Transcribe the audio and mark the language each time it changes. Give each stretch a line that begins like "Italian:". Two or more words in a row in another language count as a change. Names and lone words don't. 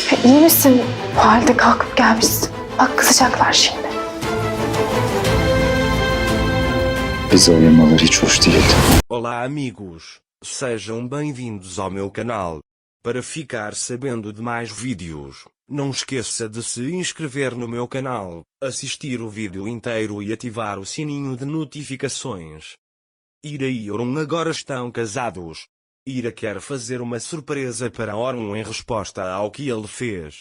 Turkish: İyi misin? Bu halde kalkıp gelmişsin. Bak kızacaklar şimdi. Bizi ayırmaları hiç hoş değil.
Portuguese: Olá amigos, sejam bem-vindos ao meu canal. Para ficar sabendo de mais vídeos, não esqueça de se inscrever no meu canal, assistir o vídeo inteiro e ativar o sininho de notificações. Ira e Orun agora estão casados. Ira quer fazer uma surpresa para Orun em resposta ao que ele fez.